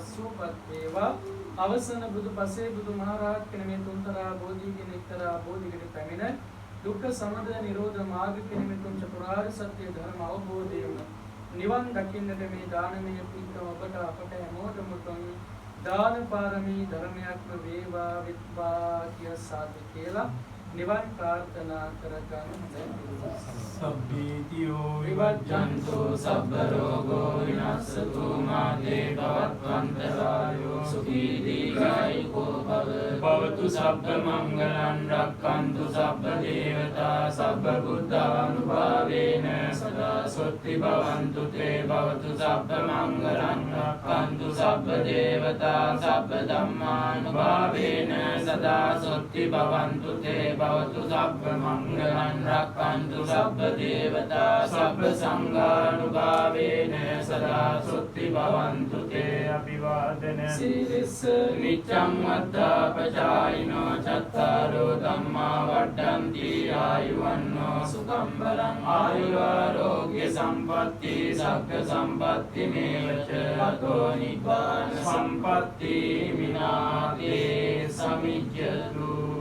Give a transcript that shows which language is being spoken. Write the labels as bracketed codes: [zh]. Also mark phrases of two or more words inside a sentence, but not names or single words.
[si] සුවපත් වේවා අවසන බුදු පසේ බුදු මහරහත් කෙන මේ තුන්තරා බෝධිගෙන එක්තරා බෝධිකට පැමිණ දුක්ඛ සමුදය නිරෝධ මාර්ග කෙන මේ තුන් චතුරාර්ය සත්‍ය ධර්ම අවබෝධයෙන් නිවන් දකින්නට මේ දානමය පින්කම ඔබට අපට හැමෝටම තුන් දාන පාරමී ධර්මයක්ම වේවා විත්වා කිය සාදු කියලා නිවන් ප්‍රාර්ථනා කරගන්න. [pi] සබ්බීතියෝ විවජ්ජන්තු සබ්බ රෝගෝ විනාශතු මාතේ භවත්වන්තරායෝ සුඛී දීඝායුකෝ භවතු සබ්බ මංගලං රක්ඛන්තු සබ්බ දේවතා සබ්බ බුද්ධානුභාවේන සදා සොත්ති භවන්තු තේ භවතු සබ්බ මංගලං රක්ඛන්තු සබ්බ දේවතා සබ්බ ධම්මානුභාවේන සදා සොත්ති භවන්තු තේ භවතු සබ්බ මංගලං රක්ඛන්තු සබ්බ දේවතා සබ්බ සංඝානුභාවේන සදා සොත්ති භවන්තු තේ අභිවාදන සීලස්ස නිච්ඡං වද්ධාපචායිනෝ චත්තාරෝ ධම්මා වඩ්ඩන්ති ආයුවන්නෝ සුඛං බලං ආයුරෝග්‍ය සම්පatti සග්ග සම්පatti මේවච අතෝ නිබ්බාන සම්පatti මිනාතේ සමිජ්ජතු.